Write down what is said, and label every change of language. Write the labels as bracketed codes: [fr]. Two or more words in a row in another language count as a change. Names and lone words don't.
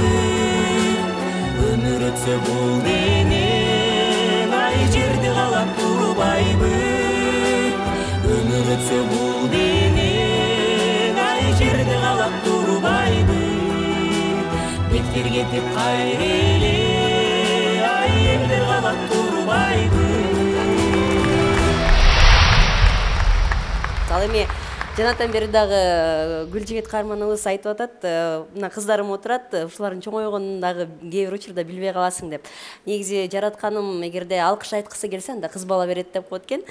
[kk] Өмір өтсе бұл дене, жерде қалап турбайбы. Өмір өтсе бұл денең, ай жерде қалап турбайбы. Беттер кетіп қайреле, ай елдер қалап турбайбы. [ky] Ал эми жанатан бери дагы Гүлжигит каарманыбыз айтып атат, мына кыздарым отурат, ушулардын чоңойгонун дагы кээ бир учурда билбей каласың деп. Негизи жаратканым эгерде алкыш айткысы келсе, анда кыз бала берет деп коет экен.